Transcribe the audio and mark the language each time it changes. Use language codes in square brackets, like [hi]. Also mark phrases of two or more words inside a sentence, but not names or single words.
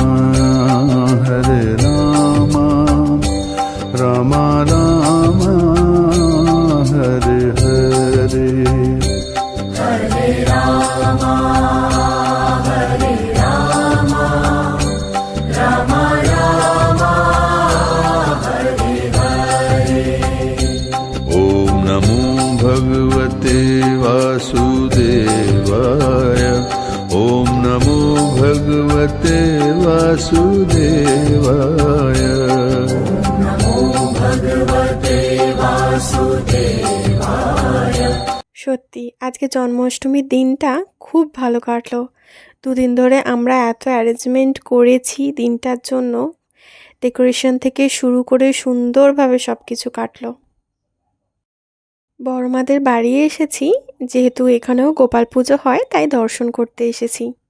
[sa] রামা রামা হরে হরে, হরে রামা রামা রামা হরে হরে। ওম নমো ভগবতে বাসুদেবায়, ওম নমো ভগবতে বাসুদেবায়, নমো ভগবতে বাসুদেবায়। [bn] সত্যি আজকে জন্মাষ্টমীর দিনটা খুব ভালো কাটলো। দুদিন ধরে আমরা এত অ্যারেঞ্জমেন্ট করেছি দিনটার জন্য, ডেকোরেশন থেকে শুরু করে সুন্দরভাবে সব কিছু কাটলো। বড়মাদের বাড়ি এসেছি, যেহেতু এখানেও গোপাল পুজো হয় তাই দর্শন করতে এসেছি।